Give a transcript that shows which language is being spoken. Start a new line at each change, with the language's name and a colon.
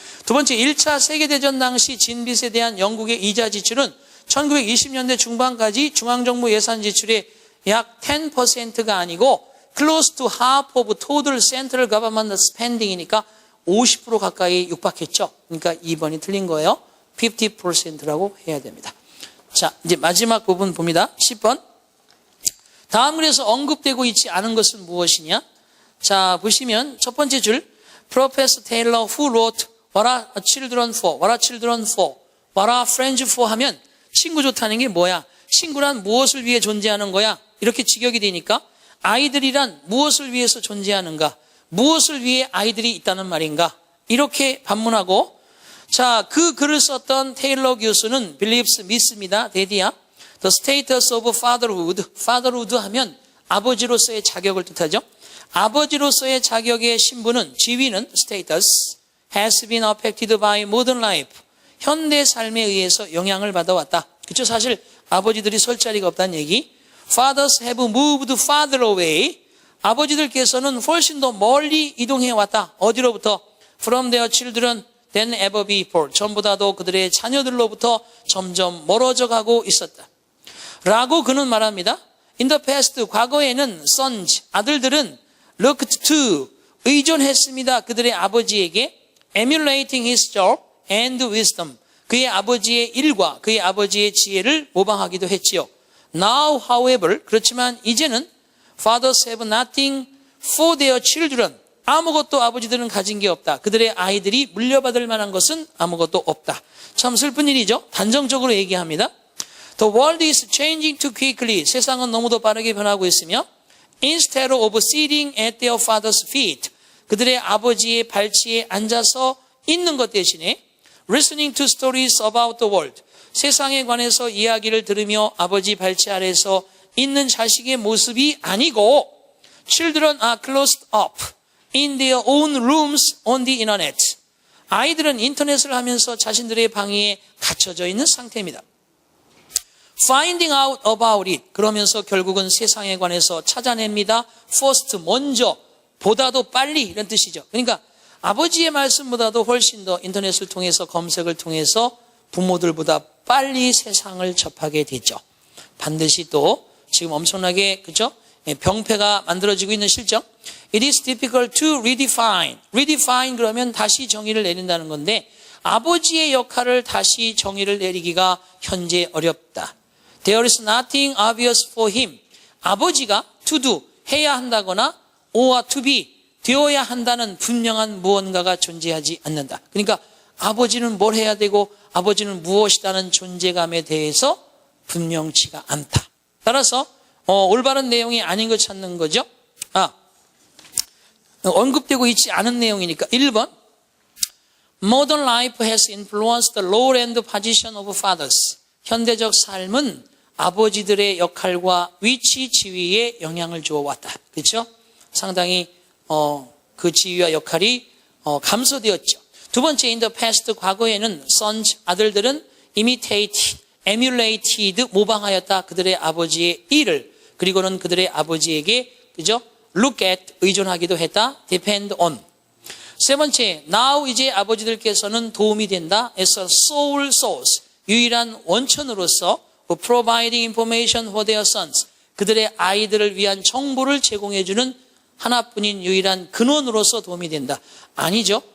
Korean: 두 번째, 1차 세계대전 당시 진빚에 대한 영국의 이자 지출은 1920년대 중반까지 중앙정부 예산 지출의 약 10%가 아니고
English: close to half of total central government spending
Korean: 이니까 50% 가까이 육박했죠. 그러니까 2번이 틀린 거예요. 50%라고 해야 됩니다. 자, 이제 마지막 부분 봅니다. 10번. 다음 글에서 언급되고 있지 않은 것은 무엇이냐? 자, 보시면 첫 번째 줄,
English: Professor Taylor who wrote What are children for? What are children for? What are friends for?
Korean: 하면 친구 좋다는 게 뭐야? 친구란 무엇을 위해 존재하는 거야? 이렇게 직역이 되니까 아이들이란 무엇을 위해서 존재하는가? 무엇을 위해 아이들이 있다는 말인가? 이렇게 반문하고, 자, 그 글을 썼던 테일러 교수는
English: believes,
Korean: 믿습니다. 대디야.
English: The status of fatherhood.
Korean: fatherhood 하면 아버지로서의 자격을 뜻하죠. 아버지로서의 자격의 신분은, 지위는
English: status has been affected by modern life.
Korean: 현대 삶에 의해서 영향을 받아왔다. 그렇죠? 사실 아버지들이 설 자리가 없다는 얘기.
English: Fathers have moved farther away.
Korean: 아버지들께서는 훨씬 더 멀리 이동해 왔다. 어디로부터?
English: From their children than ever before.
Korean: 전보다도 그들의 자녀들로부터 점점 멀어져 가고 있었다. 라고 그는 말합니다.
English: In the past,
Korean: 과거에는
English: sons,
Korean: 아들들은
English: looked to,
Korean: 의존했습니다. 그들의 아버지에게
English: emulating his job and wisdom.
Korean: 그의 아버지의 일과 그의 아버지의 지혜를 모방하기도 했지요.
English: Now, however,
Korean: 그렇지만 이제는
English: fathers have nothing for their children.
Korean: 아무것도 아버지들은 가진 게 없다. 그들의 아이들이 물려받을 만한 것은 아무것도 없다. 참 슬픈 일이죠. 단정적으로 얘기합니다.
English: The world is changing too quickly.
Korean: 세상은 너무도 빠르게 변하고 있으며
English: instead of sitting at their father's feet.
Korean: 그들의 아버지의 발치에 앉아서 있는 것 대신에
English: listening to stories about the world.
Korean: 세상에 관해서 이야기를 들으며 아버지 발치 아래에서 있는 자식의 모습이 아니고
English: children are closed up in their own rooms on the internet.
Korean: 아이들은 인터넷을 하면서 자신들의 방에 갇혀져 있는 상태입니다.
English: Finding out about it.
Korean: 그러면서 결국은 세상에 관해서 찾아냅니다.
English: First,
Korean: 먼저, 보다도 빨리 이런 뜻이죠. 그러니까 아버지의 말씀보다도 훨씬 더 인터넷을 통해서 검색을 통해서 부모들보다 빨리 세상을 접하게 되죠. 반드시 또 지금 엄청나게 그죠? 병폐가 만들어지고 있는 실정.
English: It is difficult to redefine. redefine
Korean: 그러면 다시 정의를 내린다는 건데 아버지의 역할을 다시 정의를 내리기가 현재 어렵다.
English: There is nothing obvious for him.
Korean: 아버지가
English: to do,
Korean: 해야 한다거나
English: or to be,
Korean: 되어야 한다는 분명한 무언가가 존재하지 않는다. 그러니까 아버지는 뭘 해야 되고 아버지는 무엇이라는 존재감에 대해서 분명치가 않다. 따라서 올바른 내용이 아닌 걸 찾는 거죠. 언급되고 있지 않은 내용이니까 1번
English: Modern life has influenced the role and position of fathers.
Korean: 현대적 삶은 아버지들의 역할과 위치, 지위에 영향을 주어왔다. 그렇죠? 상당히 그 지위와 역할이 감소되었죠.
English: 두 번째, in the past,
Korean: 과거에는
English: sons,
Korean: 아들들은
English: imitated, emulated,
Korean: 모방하였다. 그들의 아버지의 일을. 그리고는 그들의 아버지에게, 그죠?
English: look at,
Korean: 의존하기도 했다.
English: depend on.
Korean: 세 번째,
English: now
Korean: 이제 아버지들께서는 도움이 된다.
English: as a sole source,
Korean: 유일한 원천으로서
English: providing information for their sons,
Korean: 그들의 아이들을 위한 정보를 제공해주는 하나뿐인 유일한 근원으로서 도움이 된다. 아니죠.